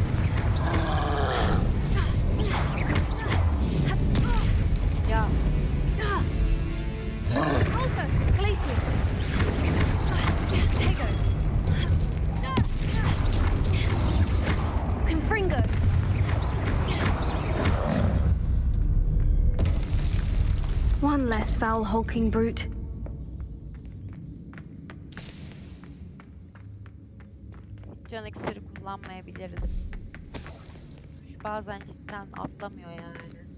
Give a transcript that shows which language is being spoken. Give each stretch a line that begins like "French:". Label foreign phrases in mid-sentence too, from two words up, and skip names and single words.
Turkish: Ya
English: Repulso. Glacius. Protego. Confringo. One less foul hulking brute.
Turkish: can iksiri kullanmayabilirdim. Şu bazen cidden atlamıyor yani.